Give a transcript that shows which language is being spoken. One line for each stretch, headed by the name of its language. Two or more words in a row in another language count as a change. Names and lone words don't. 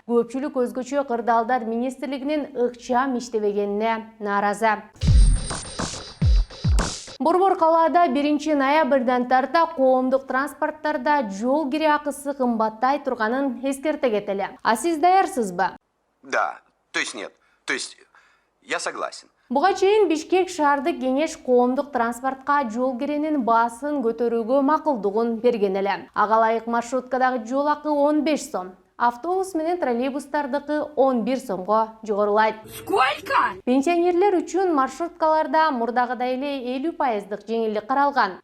Kyrgyz: Көпчүлүк өзгөчө кырдаалдар министрлигинин ыкчам иштебегенине нааразы. Борбор калаада 1-ноябрдан тарта коомдук транспорттарда жол кире акысы кымбаттай турганын эскерте кетели. А сиз даярсызбы?
Russian: Да, то есть нет, то есть я согласен.
Kyrgyz: Буга чейин Бишкек шаардык кеңеш коомдук транспортко жол киренин баасын көтөрүүгө макулдугун берген эле. Ага ылайык маршруткадагы жол акы 15 сом. Автобус менен троллейбустардыкы 11 сомго жогорулайт.
Russian: Сколько?
Kyrgyz: Пенсионерлер үчүн маршруткаларда мурдагыдай эле 50% жеңилдик каралган.